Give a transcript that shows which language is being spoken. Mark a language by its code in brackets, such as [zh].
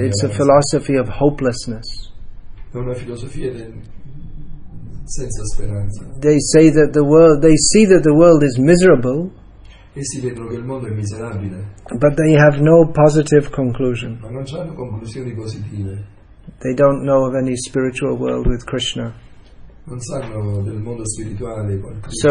[en] It's a philosophy of hopelessness. [it] È una filosofia senza speranza. [en] They say that they see that the world is miserable. [it] Essi vedono che il mondo è miserabile. [en] But they have no positive conclusion. [it] Ma non hanno conclusioni positive. [en] They don't know of any spiritual world with Krishna. [it] Non sanno del mondo spirituale con Krishna.